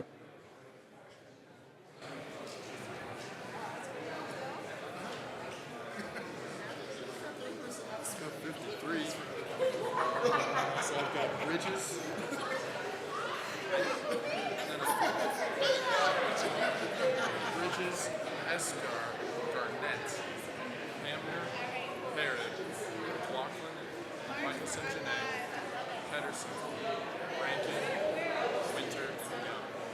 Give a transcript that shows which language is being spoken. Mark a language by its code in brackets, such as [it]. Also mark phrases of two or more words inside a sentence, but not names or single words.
[en] So I've got Bridges. Bridges, Escar, Garnett, Hamner, Barrett, McLaughlin, Michelson, Janae, Pedersen, Rankin, Winter, and Young.